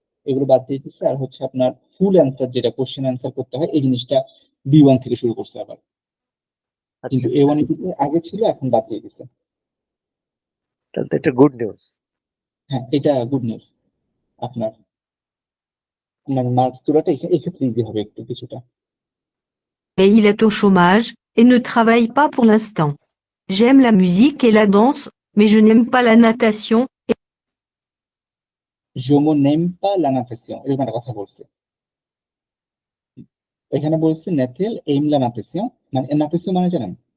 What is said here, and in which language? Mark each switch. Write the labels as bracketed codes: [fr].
[bn] এগুলো বাদ দিয়ে দিচ্ছে, আর হচ্ছে আপনার ফুল অ্যান্সার যেটা কোশ্চেন অ্যান্সার করতে হয় এই জিনিসটা B1 থেকে শুরু করছে আবার, আচ্ছা কিন্তু আচ্ছা, A1 এপিতে আগে ছিল, এখন বাদ দিয়ে দিচ্ছে। তাহলে তো এটা গুড নিউজ। হ্যাঁ, এটা গুড নিউজ। আপনার মানে মার্কস তোলাটা এক্ষেত্রে ইজি হবে একটু কিছুটা। [fr] Et il est au chômage et ne travaille pas pour l'instant. J'aime la musique et la danse, mais je n'aime pas la natation. Je n'aime pas la natation, [bn] এরকম একটা কথা বলছে। এখানে বলছে নেথেল এম লা নাতেসিও, মানে নাতেসিও মানে জানেন?